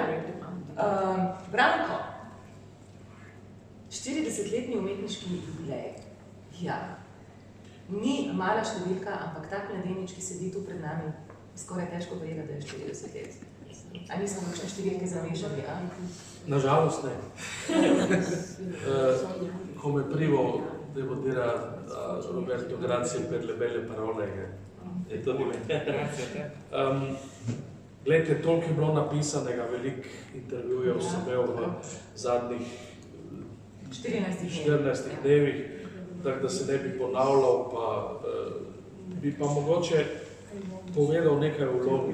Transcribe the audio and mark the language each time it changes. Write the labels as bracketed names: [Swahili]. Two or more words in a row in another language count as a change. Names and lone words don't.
[Slovenian] Branko, 40-letni umetniški jubilej. Ja, ni mala številka, ampak tak mladenič, ki sedi tu pred nami, skoraj težko verjeti, da je 40 let. A nismo kakšne številke zamešali, a? Nažalost ne. [Italian] Come primo devo dire a Roberto grazie per le belle parole. E to ni me. [Slovenian] Glejte, toliko je bilo napisanega, veliko intervjujev sem imel v zadnjih 14 dnevih, tako da se ne bi ponavljal, pa bi pa mogoče povedal nekaj o vlogi.